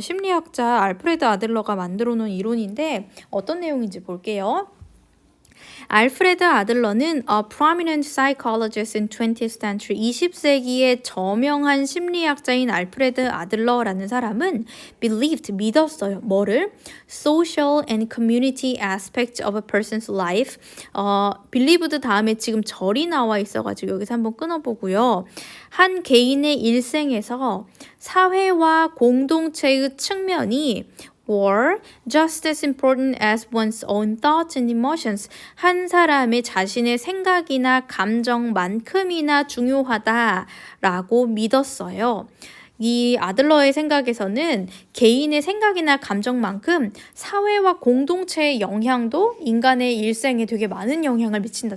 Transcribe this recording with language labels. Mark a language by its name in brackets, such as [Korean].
[Korean] 심리학자 알프레드 아들러가 만들어 놓은 이론인데 어떤 내용인지 볼게요. 알프레드 아들러는 [English] a prominent psychologist in 20th century [Korean] 20세기의 저명한 심리학자인 알프레드 아들러라는 사람은 [English] believed [Korean] 믿었어요. 뭐를? [English] social and community aspect of a person's life. [Korean] believed 다음에 지금 절이 나와 있어가지고 여기서 한번 끊어보고요. 한 개인의 일생에서 사회와 공동체의 측면이 [English] were just as important as one's own thoughts and emotions. [Korean] 한 사람의 자신의 생각이나 감정만큼이나 중요하다라고 믿었어요. 이 아들러의 생각에서는 개인의 생각이나 감정만큼 사회와 공동체의 영향도 인간의 일생에 되게 많은 영향을 미친다.